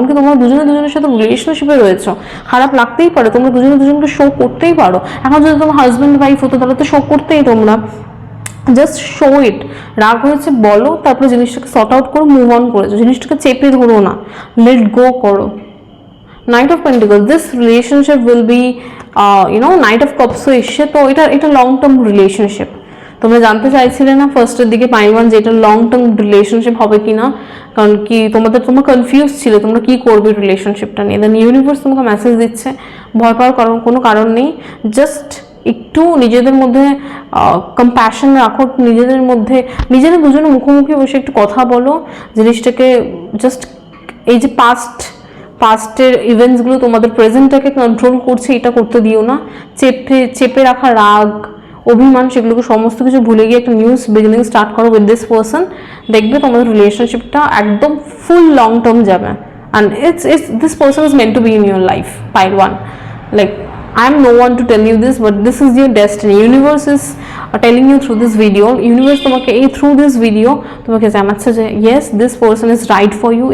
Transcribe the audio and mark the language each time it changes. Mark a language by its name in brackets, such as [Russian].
[Bangla] কারণ কি তোমরা দুজনের সাথে রিলেশনশিপে রয়েছো, খারাপ লাগতেই পারে, তোমরা দুজনকে শো করতেই পারো। এখন যদি তোমার হাজব্যান্ড ওয়াইফ হতো তাহলে তো শো করতেই, তোমরা [English] Just show it. [Bangla] রাগ হয়েছে বলো, তারপরে জিনিসটাকে সর্ট আউট করো, মুভ অন করেছো, জিনিসটাকে চেপে ধরো না, লেট গো করো। [English] Knight of Pentacles, this relationship will be Knight of Cups [Bangla] এসে, তো এটা লং টার্ম রিলেশনশিপ। তোমরা জানতে চাইছিলে না ফার্স্টের দিকে পাইওয়ান যে এটা লং টার্ম রিলেশনশিপ হবে কিনা, কারণ কি তোমরা কনফিউজ ছিল তোমরা কি করবে রিলেশনশিপটা নিয়ে। দেন ইউনিভার্স তোমাকে মেসেজ দিচ্ছে ভয় পাওয়ার কোনো কারণ নেই, জাস্ট একটু নিজেদের মধ্যে কম্প্যাশন রাখো, নিজেদের দুজনে মুখোমুখি বসে একটু কথা বলো, জিনিসটাকে জাস্ট এই যে পাস্টের ইভেন্টসগুলো তোমাদের প্রেজেন্টটাকে কন্ট্রোল করছে, এটা করতে দিও না। চেপে রাখা রাগ, অভিমান, সেগুলোকে সমস্ত কিছু ভুলে গিয়ে একটা নিউ বিগিনিং স্টার্ট করো [English] With this person. [Bangla] দেখবে তোমাদের রিলেশনশিপটা একদম ফুল লং টার্ম যাবে। [English] And this person is meant to be in your life, pile one. Like I am no one to tell you this, but this is your destiny. Universe is telling you through this video. Universe তোমাকে through this video [Bangla] তোমাকে জানাচ্ছে যে [English] yes, this person is right for you.